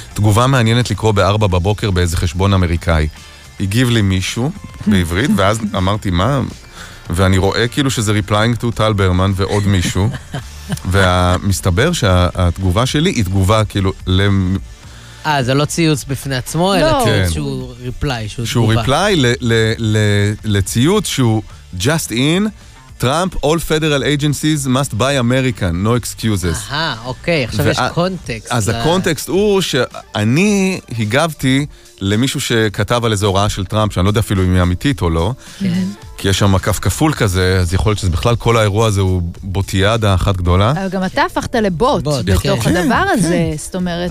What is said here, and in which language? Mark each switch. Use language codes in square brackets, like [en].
[he] תגובה מעניינת לקרוא בארבע בבוקר באיזה חשבון אמריקאי. הגיב לי מישהו בעברית, ואז אמרתי, מה? ואני רואה כאילו שזה [en] replying to [he] טל ברמן ועוד מישהו. ומסתבר שהתגובה שלי היא תגובה כאילו זה לא ציוץ בפני עצמו, אלא ציוץ שהוא ריפליי, לציוץ שהוא [en] just in Trump, all federal agencies must buy American, no excuses. [he] אוקיי, עכשיו יש קונטקסט. אז הקונטקסט הוא שאני הגבתי למישהו שכתב על איזו הוראה של טראמפ, שאני לא יודע אפילו אם היא אמיתית או לא. כן. כי יש שם כף כפול כזה, אז יכול להיות שזה בכלל כל האירוע הזה הוא בוטיאדה אחת גדולה. אבל גם אתה הפכת לבוט בתוך הדבר הזה, זאת אומרת...